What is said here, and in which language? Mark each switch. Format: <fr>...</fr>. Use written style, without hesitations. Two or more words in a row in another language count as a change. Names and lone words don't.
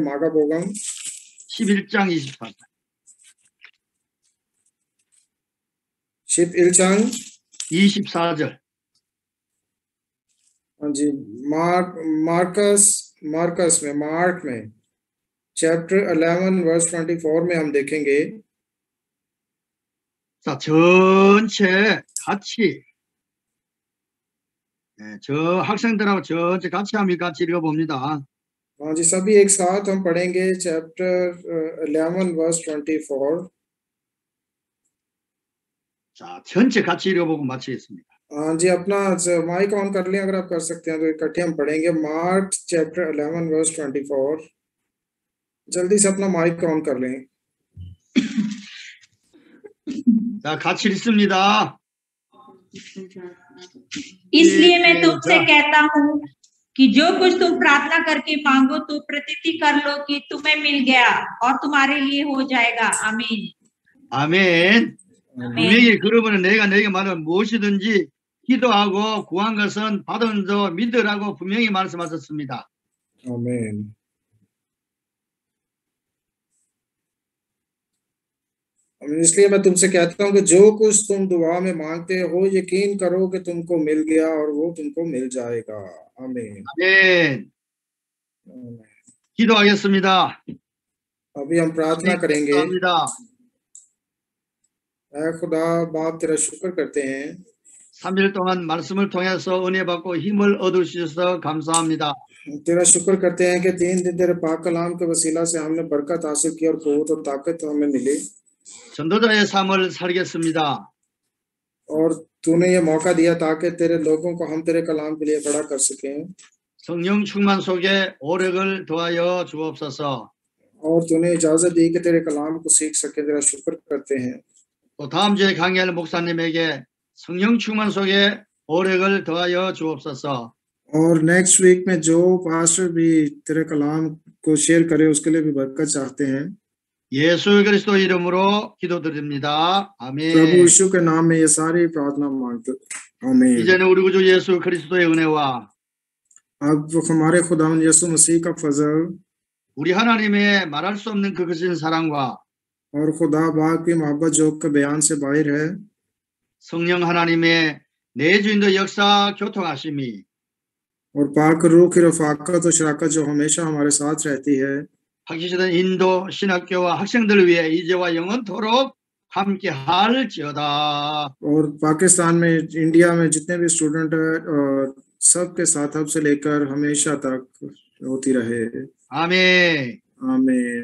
<ko>मागाबोगम 11장 24절. 11장 24절.</ko> <hi>हाँ जी, मार्क में</hi> <en>chapter 11 verse 24</en> <hi>में हम देखेंगे।</hi> <ko>자, 전체 같이 저 학생들하고 전체 같이 한번 같이 읽어봅니다.</ko> <hi>हाँ जी, सभी एक साथ हम पढ़ेंगे</hi> <en>chapter 11 verse 24.</en> <ko>자, 전체 같이 읽어보고 마치겠습니다.</ko> <hi>हाँ जी, अपना माइक ऑन कर लें, अगर आप कर सकते हैं तो इकट्ठे हम पढ़ेंगे।</hi> <en>Mark chapter 11 verse 24.</en> <hi>जल्दी से अपना माइक ऑन कर लें।</hi> <ko>자, 같이 읽습니다.</ko> <hi>इसलिए मैं तुमसे कहता हूँ कि जो कुछ तुम प्रार्थना करके मांगो तो प्रतीति कर लो कि तुम्हें मिल गया और तुम्हारे लिए हो जाएगा। आमीन।</hi> <ko>아멘. 분명히 그러면 내가 너에게 말하는 무엇이든지 기도하고 구한 것은 받은 줄 믿으라고 분명히 말씀하셨습니다.</ko> <hi>आमीन। इसलिए मैं तुमसे कहता हूँ कि जो कुछ तुम दुआ में मांगते हो, यकीन करो कि तुमको मिल गया और वो तुमको मिल जाएगा। आमीन।</hi> <ko>아멘. 기도하겠습니다.</ko> <hi>अभी हम प्रार्थना करेंगे।</hi> <ko>기도합니다.</ko> <hi>खुदा बाप तेरा शुक्र करते हैं,</hi> <ko>3일 동안 말씀을 통해서 은혜 받고 힘을 얻을 수 있어서 감사합니다.</ko> <hi>तेरा शुक्र करते हैं कि 3 दिन तेरे पाक कलाम के वसीला से हमने बरकत हासिल की और कुव्वत और ताकत हमें मिली</hi> <ko>전도자의 삶을 살겠습니다.</ko> <hi>और तूने ये मौका दिया ताकि तेरे लोगों को हम तेरे कलाम के लिए खड़ा कर सकें</hi> <ko>성령 충만 속에 오력을 더하여 주옵소서.</ko> <hi>और तूने इजाजत दी कि तेरे कलाम को सीख सके। तेरा शुक्र करते हैं।</hi> <ko>또 다음 주에 강의할 목사님에게 성령 충만 속에 오력을 더하여 주옵소서.</ko> <hi>और</hi> <en>next week</en> <hi>में जो पास्टर भी तेरे कलाम को शेयर करे उसके लिए भी बरकत चाहते हैं।</hi> <ko>예수 그리스도 이름으로 기도드립니다. 아멘.</ko> <hi>प्रभु यीशु के नाम में ये सारी प्रार्थना मांगते। आमीन।</hi> <ko>이제는 우리 구주 예수 그리스도의 은혜와</ko> <hi>अब हमारे खुदावंद यीशु मसीह का फजल</hi> <ko>우리 하나님의 말할 수 없는 그 거친 사랑과</ko> <hi>और खुदा बाप की मोहब्बत जो के बयान से बाहर है,</hi> <ko>성령 하나님의 내주인도 역사 교통하심이</ko> <hi>और पाक रूह की रफाकत और शराकत जो हमेशा हमारे साथ रहती है,</hi> <ko>박히시던 인도 신학교와 학생들을 위해 이제와 영원토록 함께 할지어다.</ko> <hi>और पाकिस्तान में, इंडिया में जितने भी स्टूडेंट है और सबके साथ अब से लेकर हमेशा तक होती रहे।</hi> <ko>아멘.</ko> <hi>आमीन।</hi>